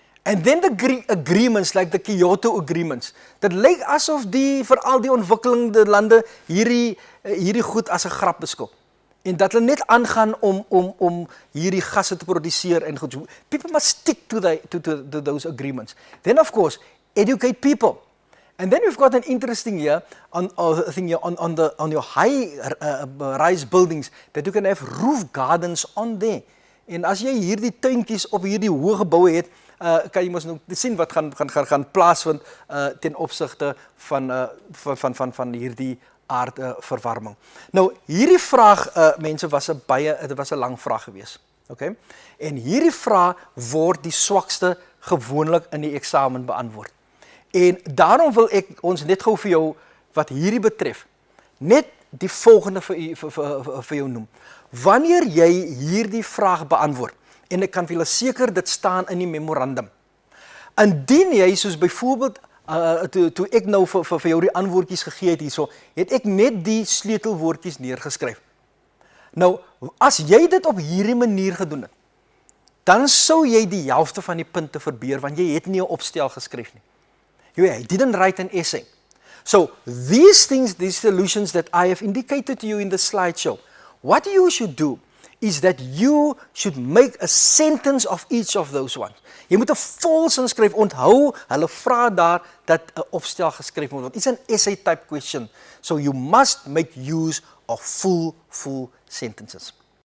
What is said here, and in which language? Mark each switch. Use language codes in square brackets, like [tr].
[en] And then the agreements like the Kyoto agreements. [af] Dit lyk asof veral die ontwikkelende lande hierdie goed as 'n grap beskou. En dat hulle net aangaan om hierdie gasse te produseer en goed. [en] People must stick to those agreements. Then of course, educate people. And then we've got an interesting here on your high-rise buildings that you can have roof gardens on there. [af] En as jy hierdie tuintjies op hierdie hoë geboue het, kan jy mos nou sien wat gaan plaasvind ten opsigte van hierdie aardverwarming. Nou hierdie vraag mense dit was 'n lang vraag geweest. Okay? En hierdie vraag word die swakste gewoonlik in die eksamen beantwoord. En daarom wil ek ons net gou vir jou wat hierdie betref net die volgende vir jou noem. Wanneer jy hierdie vraag beantwoord, en ek kan vir julle seker dit staan in die memorandum. Indien jy soos byvoorbeeld toe ek nou vir jou die antwoordjies gegee het hierso, het ek net die sleutelwoordjies neergeskryf. Nou, as jy dit op hierdie manier gedoen het, dan sou jy die helfte van die punte verbeur, want jy het nie 'n opstel geskryf nie. [en] You didn't write an essay. So, these solutions that I have indicated to you in the slideshow, what you should do is that you should make a sentence of each of those ones. [af] Jy moet 'n volsin skryf. Onthou, hulle vra daar dat 'n opstel geskryf moet word. [en] It's an essay type question. So you must make use of full sentences.